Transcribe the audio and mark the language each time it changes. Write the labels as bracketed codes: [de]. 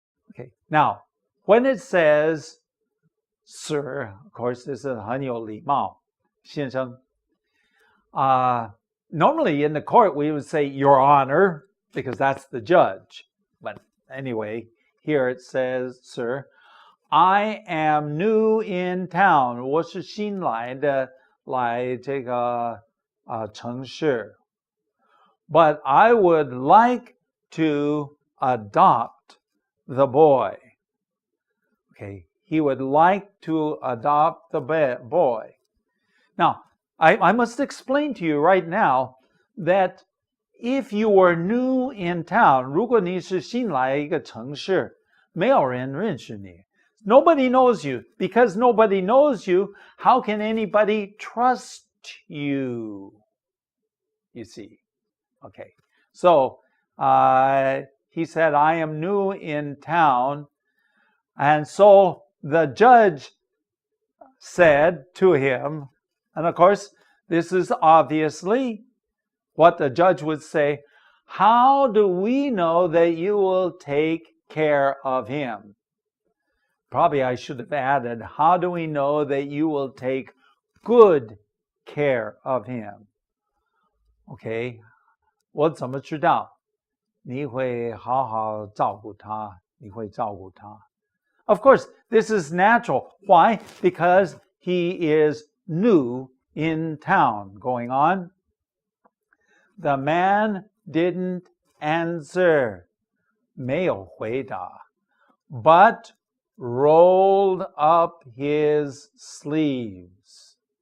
[en] Okay, now, when it says, "Sir," of course, this is [zh] 很有礼貌, 先生. [en] Normally in the court, we would say, "Your Honor," because that's the judge. But anyway, here it says, "Sir, I am new in town." [zh] 我是新来的，来这个城市。 [en] But I would like to adopt the boy. Okay, he would like to adopt the boy. Now, I must explain to you right now that if you were new in town, [zh] 如果你是新来一个城市，没有人认识你。 [en] Nobody knows you. Because nobody knows you, how can anybody trust you? You see. Okay. So he said, "I am new in town." And so the judge said to him, and of course, this is obviously what the judge would say, "How do we know that you will take care of him?" Probably I should have added, "How do we know that you will take good care of him?" Okay, [zh] 我怎么知道你会好好照顾他？你会照顾他？ [en] Of course, this is natural. Why? Because he is new in town. Going on. The man didn't answer. [zh] 没有回答. [en] But rolled up his sleeves.